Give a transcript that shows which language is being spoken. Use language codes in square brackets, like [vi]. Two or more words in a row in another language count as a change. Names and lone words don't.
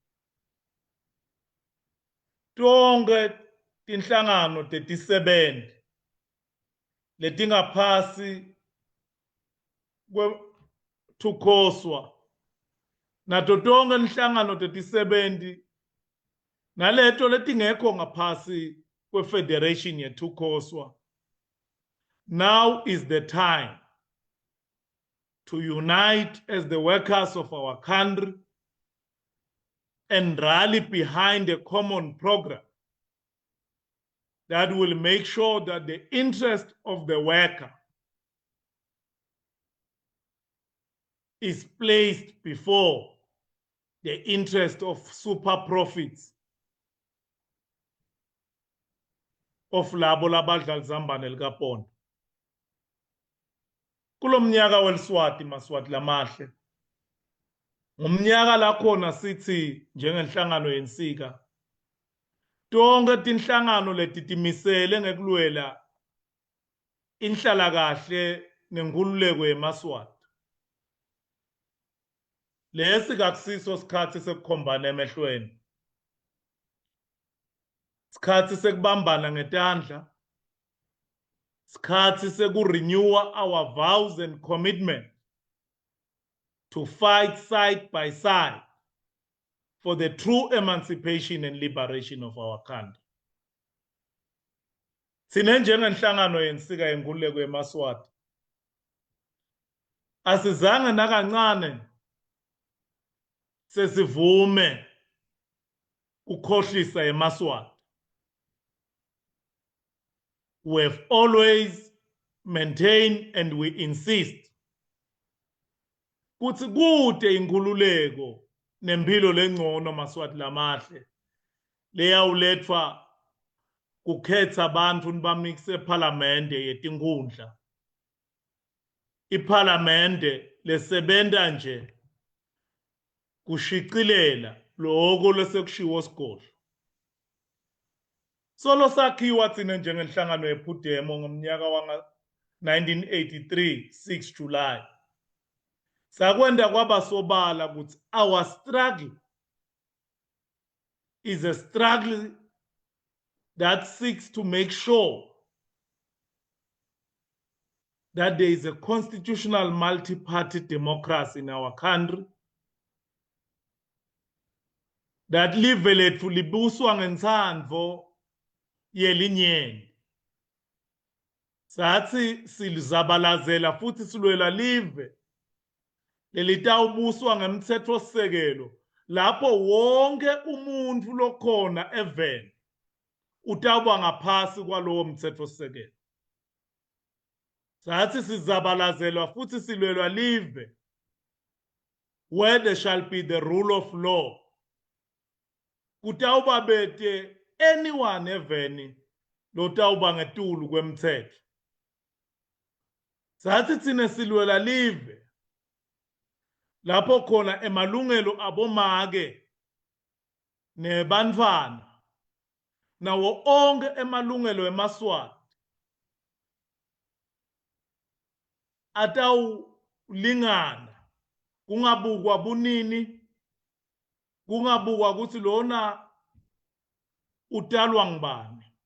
[ss] tonke tinhlangano tetisebenti letingaphasi TUCOSWA nato tonke inhlangano tetisebenti naleto letingekho ngaphasi kweFederation yeTUCOSWA, [en] now is the time to unite as the workers of our country and rally behind a common program that will make sure that the interest of the worker is placed before the interest of super profits of [ss] labo labadla lizambane likaPondo. Kulo mnyaka weliswati Maswati lamahle, ngumnyaka la khona sithi njengenhlangano yensika tonke tinhlangano letitimisele ngekulwela inhlalakahle nenkululeko yeMaswati. Lesi kakusiso sikhathi sekukhombana emehlweni, sikhathi sekubambana ngetandla, sikhathi sekurenewa [en] our vows and commitment to fight side by side for the true emancipation and liberation of our country. [ss] Sine njengenhlangano yensika yenkululeko yeMaswati asizange nakancane sesivume ukukhohlisa eMaswati. [en] We have always maintained and we insist [ss] kuthi kude inkululeko nempilo lengcono Maswati lamahle leyawulethwa kukhetha abantu nibamikise ePhalamende yetinkhundla, iPhalamende lesebenta nje kushicilela lokho lesekushiwo sigodlo. Solo sakhiwa thina njengenhlangano yePhudemo ngomnyaka wanga 1983 6 July. Sakwenda kwaba sobala ukuthi [en] our struggle is a struggle that seeks to make sure that there is a constitutional multi-party democracy in our country, that [ss] live letfu libuswa ngentsandvo yelinyenti. Sathi silizabalazela futhi silwela live lelitawubuswa ngemtsetfosisekelo lapho wonke umuntu lokhona eveni utawuba ngaphasi kwalowo mtsetfosisekelo. Sathi sizabalazelwa futhi silwelwa live [en] where there shall be the rule of law. [ss] Kutawuba bete anyone eveni lotawuba ngetulu kwemtsetfo. Sathi thina silwela live lapho khona emalungelo abomake nebantfwana nawo onke emalungelo eMaswati atawulingana, kungabukwa bunini, kungabukwa ukuthi lona utalwa ngubani.